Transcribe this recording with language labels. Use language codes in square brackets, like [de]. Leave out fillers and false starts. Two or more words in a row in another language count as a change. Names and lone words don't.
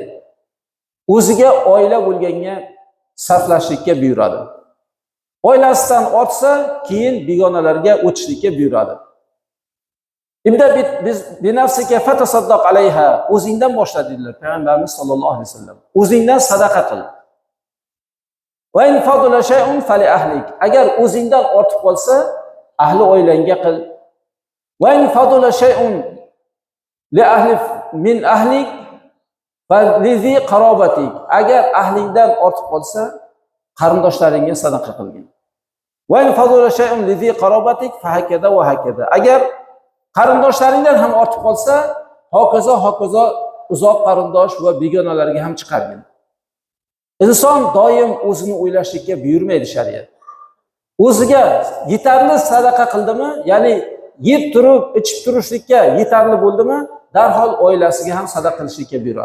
[uz] O'ziga oila bo'lganga sarflashlikka buyuradi. Oilasidan ortsa, keyin begonalarga o'tishlikka buyuradi. [ar] ابدأ بنفسك فتصدق عليها, [uz] o'zingdan boshla dedilar Payg'ambarimiz [ar] صلى الله عليه وسلم. [uz] O'zingdan sadaqa qil. [ar] وإن فضل شيء فلأهلك. [uz] Agar o'zingdan ortib qolsa, ahli oilangga qil. [ar] وإن فضل شيء لأهل من أهلك ولذي قرابتك. [uz] Agar ahlingdan ortib qolsa, qarindoshlaringga sadaqa qilgin. [ar] وإن فضل شيء لذي قرابتك فهكذا وهكذا. [uz] Agar qarindoshlaringdan ham ortib qolsa, hokazo uzoq qarindosh va begonalarga ham chiqargin. Inson doim o'zini o'ylashlikka buyurmaydi shariat. O'ziga yetarli sadaqa qildimi, ya'ni yeb turib, ichib turishlikka yetarli bo'ldimi, darhol oilasiga ham sadaqa qilishlikka buyuradi.